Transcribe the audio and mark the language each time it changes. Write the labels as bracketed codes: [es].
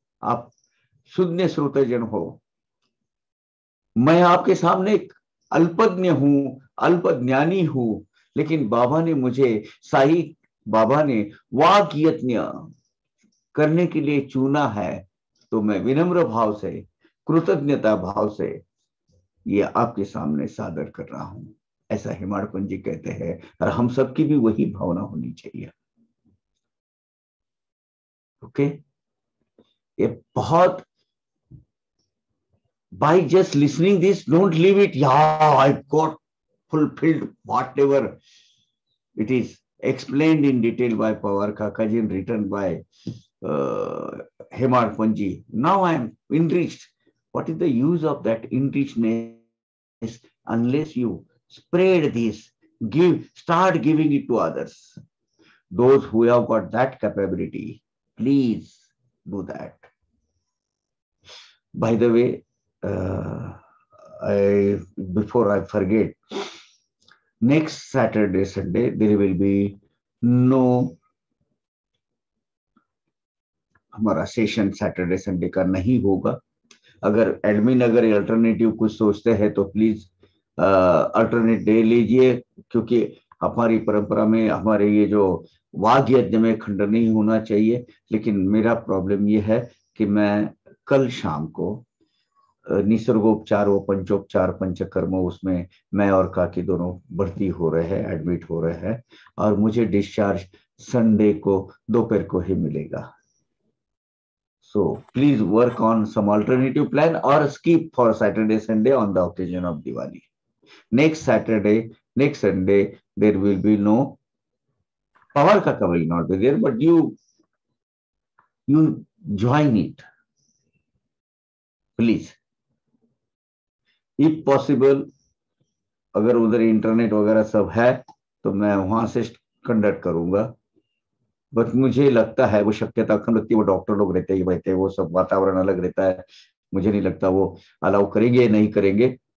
[hi] आप शून्य श्रोतजन हो, मैं आपके सामने एक अल्पज्ञ हूं, अल्पज्ञानी हूं, लेकिन बाबा ने मुझे, साई बाबा ने वाक यज्ञ करने के लिए चुना है, तो मैं विनम्र भाव से, कृतज्ञता भाव से ये आपके सामने सादर कर रहा हूं। ऐसा हेमाडपंत जी कहते हैं, और हम सबकी भी वही भावना होनी चाहिए। [en] okay, [hi] ये बहुत, [en] by just listening this, don't leave it, yeah, I got fulfilled whatever it is explained in detail by Pawar Kakaji, written by Hemar Panji. Now I am enriched. What is the use of that enrichedness unless you spread this, start giving it to others? Those who have got that capability, please do that. By the way, before I forget, next Saturday, Sunday, there will be no, [hi] हमारा session Saturday Sunday का नहीं होगा। अगर admin अगर alternative कुछ सोचते हैं तो प्लीज अल्टरनेट डे लीजिए, क्योंकि हमारी परंपरा में हमारे ये जो वाग यज्ञ में खंडन नहीं होना चाहिए। लेकिन मेरा प्रॉब्लम ये है कि मैं कल शाम को निसर्गोपचार व पंचोपचार पंचकर्म, उसमें मैं और काकी दोनों भर्ती हो रहे हैं, एडमिट हो रहे हैं, और मुझे डिस्चार्ज संडे को दोपहर को ही मिलेगा। [en] So please work on some alternative plan or skip for Saturday, Sunday on the occasion of Diwali. Next Saturday, next Sunday, there will be no, Pawar Kaka will not be there, but you join it, please. If possible, [hi] अगर उधर internet वगैरह सब है तो मैं वहां से conduct करूंगा। बट मुझे लगता है वो शक्यता कम लगती है, वो डॉक्टर लोग रहते ही रहते हैं, वो सब वातावरण अलग रहता है, मुझे नहीं लगता वो अलाउ करेंगे नहीं करेंगे।